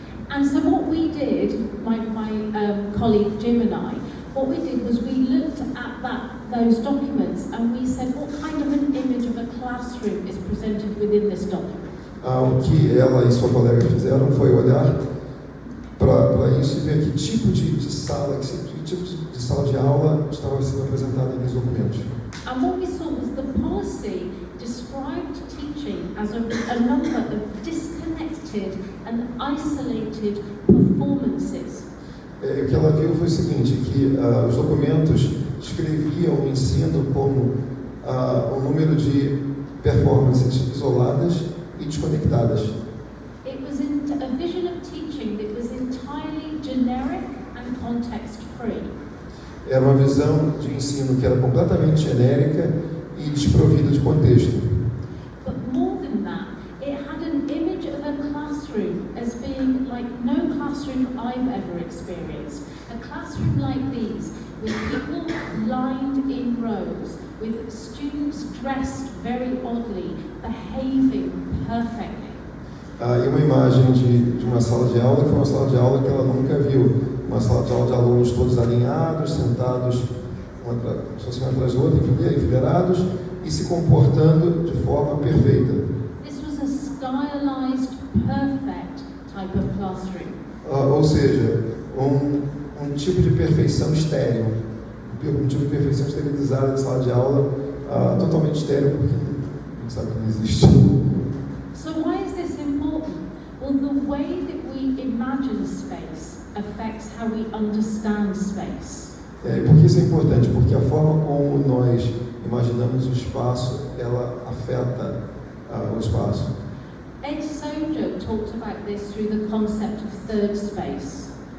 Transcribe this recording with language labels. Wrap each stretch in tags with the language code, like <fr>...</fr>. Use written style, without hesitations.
<en>And so what we did, my colleague Jim and I, what we did was we looked at those documents and we said, what kind of an image of a classroom is presented within this document?</en> <pt>O que ela e sua colega fizeram foi olhar para isso e ver que tipo de sala, que tipo de sala de aula estava sendo apresentada nos documentos.</pt> <en>And what we saw was the policy described teaching as a number of disconnected and isolated performances.</en> <pt>O que ela viu foi o seguinte, que os documentos descreviam o ensino como um número de performances isoladas e desconectadas.</pt> <en>It was a vision of teaching that was entirely generic and context-free.</en> <pt>Era uma visão de ensino que era completamente genérica e desprovida de contexto.</pt> <en>But more than that, it had an image of a classroom as being like no classroom I've ever experienced. A classroom like these, with people lined in rows, with students dressed very oddly, behaving perfectly.</en> <pt>E uma imagem de uma sala de aula, que foi uma sala de aula que ela nunca viu. Uma sala de aula de alunos todos alinhados, sentados um atrás do outro, enfileirados e se comportando de forma perfeita.</pt> <en>This was a stylized, perfect type of classroom.</en> <pt>Ou seja, um tipo de perfeição estéril, um tipo de perfeição esterilizada de sala de aula, totalmente estéril, porque a gente sabe que não existe.</pt> <en>So why is this important? Well, the way that we imagine space affects how we understand space.</en> <pt>Por que isso é importante? Porque a forma como nós imaginamos o espaço, ela afeta o espaço.</pt> <en>Ed Sojo talked about this through the concept of third space.</en>